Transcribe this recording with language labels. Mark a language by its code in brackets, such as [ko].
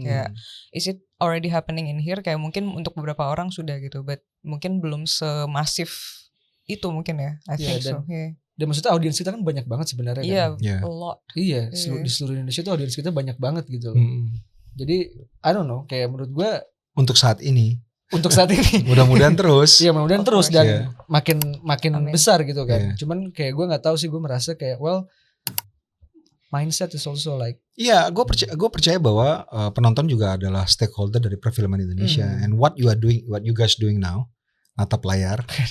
[id] Kayak [en] is it already happening in here? [id] Kayak mungkin untuk beberapa orang sudah gitu, but mungkin belum semasif itu mungkin ya. [en] I think so. [id] Dan maksudnya audiens kita kan banyak banget sebenarnya kan. [en] A lot. [id] Iya, di seluruh Indonesia tuh audiens kita banyak banget gitu loh. Jadi [en] I don't know, [id] kayak menurut gue untuk saat ini mudah-mudahan terus. Iya, mudah-mudahan terus dan makin Amin. besar gitu kan. Cuman kayak gue nggak tahu sih, gue merasa kayak [en] mindset is also like. [id] Iya, gue percaya bahwa penonton juga adalah stakeholder dari perfilman Indonesia. [en] And what you guys doing now, [id] natap layar.